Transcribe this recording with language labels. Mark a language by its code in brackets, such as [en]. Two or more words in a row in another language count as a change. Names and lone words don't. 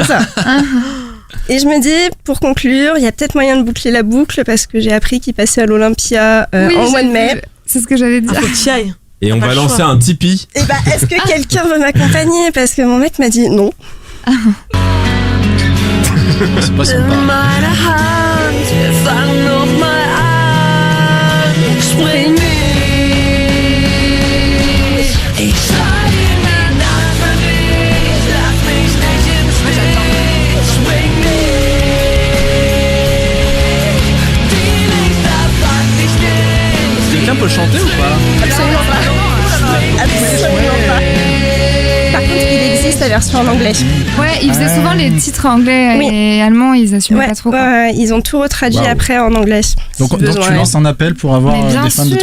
[fr] Et je me dis, pour conclure, il y a peut-être moyen de boucler la boucle, parce que j'ai appris qu'il passait à l'Olympia Oui, en mois de j'ai mai. vu. C'est ce que j'allais dire. Faut que tu y ailles. Et on Pas va le lancer choix. un Tipeee. Et bah, est-ce que quelqu'un veut m'accompagner? Parce que mon mec m'a dit non. C'est pas sympa. [de] Meine Hand, wir fangen noch mal an. Spring nicht. Ich schrei in die Nacht für dich. Lass mich nicht im Stich. Spring nicht. Die Lichter pack dich nicht. [fr] Quelqu'un peut chanter ou pas? Absolument pas. Absolument pas. Par contre, il existe la version en anglais. Ouais, ils faisaient souvent les titres anglais Oui. et allemands, ils assumaient Ouais, pas trop. ouais, quoi. ouais, ils ont tout retraduit Waouh. après en anglais. Donc, si besoin, tu ouais. lances un appel pour avoir Mais bien des fans de